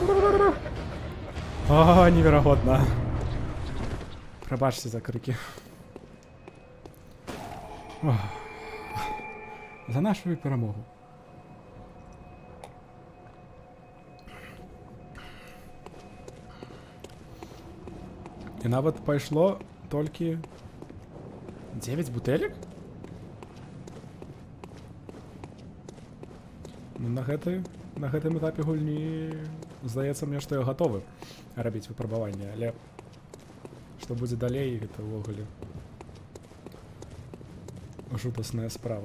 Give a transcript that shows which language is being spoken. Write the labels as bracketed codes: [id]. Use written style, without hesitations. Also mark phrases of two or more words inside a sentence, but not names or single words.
[ru] О, невероятно. [uk] Пробачте за крики. Ох. За нашу перемогу. [be] І нават пайшло толькі 9 бутэлек? Ну, на гэтым этапе гульні здаецца мне, што я гатовы рабіць выпрабаванне, але што будзе далей, гэта ўвогуле жудасная справа.